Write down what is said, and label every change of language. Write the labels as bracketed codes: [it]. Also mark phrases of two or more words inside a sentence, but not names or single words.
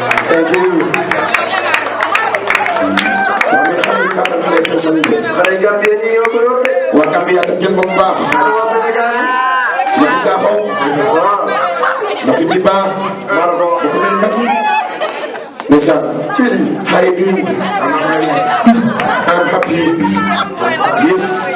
[en] Thank you. [wo] Waa, mais xale yi baaxal xale yi seen seen. Xale yi Gambie ñi ñoo ko yor de. Waa Gambie yaa def jën ba mu baax. Waa Sénégal. Nafi Sakho. Waaw. Nafi Diba. Maa la ko wax. Ku mel Massi. Ndeysaan. Ci lii. [en] How you doing? I'm happy. I'm happy. Yes.